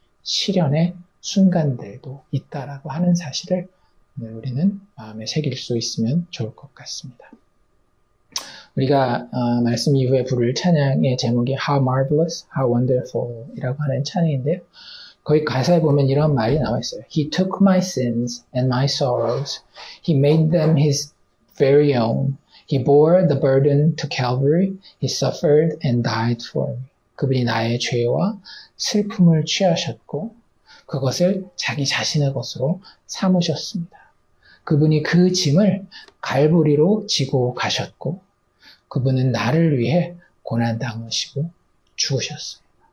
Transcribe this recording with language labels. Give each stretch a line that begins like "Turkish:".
Korean: 시련의 순간들도 있다라고 하는 사실을 오늘 우리는 마음에 새길 수 있으면 좋을 것 같습니다. 우리가 말씀 이후에 부를 찬양의 제목이 How Marvelous, How Wonderful 이라고 하는 찬양인데요. 거기 가사에 보면 이런 말이 나와 있어요.
English: He took my sins and my sorrows. He made them his very own. He bore the burden to Calvary. He suffered and died for me.
Korean: 그분이 나의 죄와 슬픔을 취하셨고 그것을 자기 자신의 것으로 삼으셨습니다. 그분이 그 짐을 갈보리로 지고 가셨고 그분은 나를 위해 고난 당하시고 죽으셨습니다.